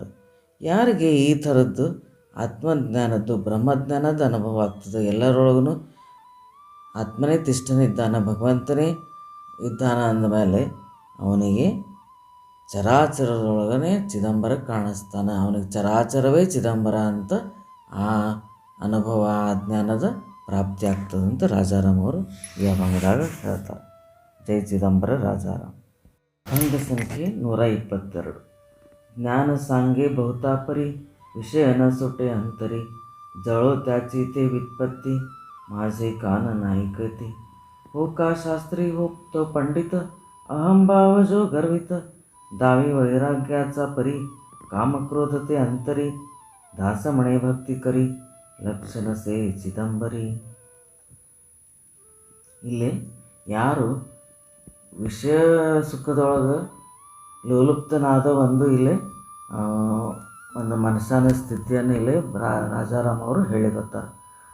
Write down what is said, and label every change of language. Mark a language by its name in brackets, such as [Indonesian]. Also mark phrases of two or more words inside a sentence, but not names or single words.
[Kannada] ಯಾರಿಗೆ ಈ ಥರದ್ದು ಆತ್ಮಜ್ಞಾನದ್ದು ಬ್ರಹ್ಮಜ್ಞಾನದ ಅನುಭವ ಆಗ್ತದೆ, ಎಲ್ಲರೊಳಗೂ ಆತ್ಮನೇ ತಿಷ್ಠನಿದ್ದಾನೆ, ಭಗವಂತನೇ ಇದ್ದಾನೆ ಅಂದಮೇಲೆ ಅವನಿಗೆ ಚರಾಚರದೊಳಗನೆ ಚಿದಂಬರ ಕಾಣಿಸ್ತಾನೆ. ಅವನಿಗೆ ಚರಾಚರವೇ ಚಿದಂಬರ ಅಂತ ಆ ಅನುಭವ, ಆ ಜ್ಞಾನದ ಪ್ರಾಪ್ತಿ ಆಗ್ತದೆ ಅಂತ ರಾಜಾರಾಮ್ ಅವರು ಈ ಅಭಂಗದಾಗ ಹೇಳ್ತಾರೆ. ಜೈ ಚಿದಂಬರ ರಾಜಾರಾಮ್. ಅಭಂಗ ಸಂಖ್ಯೆ 122. [Marathi] ज्ञान सांगे बहुतापरी विषय न सुटे अंतरी. जळो त्याची ते व्युत्पत्ती माझे कान नाईकती. हो का शास्त्री हो तो पंडित अहंभाव जो गर्वित. दावी वैराग्याचा परी कामक्रोध ते अंतरी. दास म्हणे भक्ती करी लक्षण से चिदंबरी. [Kannada] ಇಲ್ಲಿ ಯಾರು ವಿಷಯ ಸುಖದೊಳಗೆ ಲೋಲುಪ್ತನಾದ ಇಲ್ಲಿ ಒಂದು ಮನಸ್ಸಿನ ಸ್ಥಿತಿಯನ್ನು ಇಲ್ಲಿ ರಾಜಾರಾಮ್ ಅವರು ಹೇಳಿಕೊಡ್ತಾರೆ.